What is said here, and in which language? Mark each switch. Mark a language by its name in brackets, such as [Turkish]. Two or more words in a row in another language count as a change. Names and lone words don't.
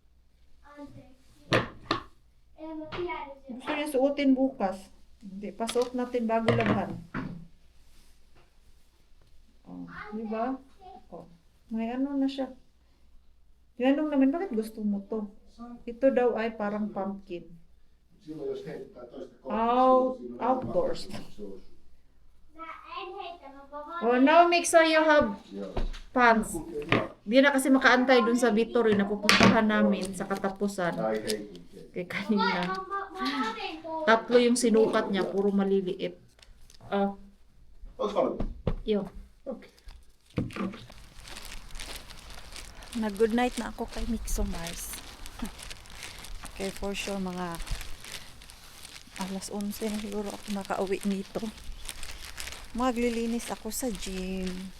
[Filipino] Gusto niya suotin bukas. Hindi, pasuot natin bago labhan. Oh, di ba? Oh, may ano na siya. Tinanong namin, bakit gusto mo to? Ito daw ay parang pumpkin. [Finnish] Silloin jos heittää toista [English] Outdoors. [Finnish] se on [English] Oh, now Mixo, you have pants. [Filipino] Di na kasi makaantay dun sa Vittorio na pupuntahan namin sa katapusan. [Finnish] Tai heitin. [Filipino] Kay kanina. 3 yung sinukat niya, puro maliliit. Oh, [Finnish] Oletko valmis? [Filipino] yun. [Finnish] Okei. [Filipino] Nag- [English] good night [Filipino] na ako kay Mixo Mars. Okay, [English] for sure [Filipino] mga alas 11 na siguro ako makauwi nito. Maglilinis ako sa gym.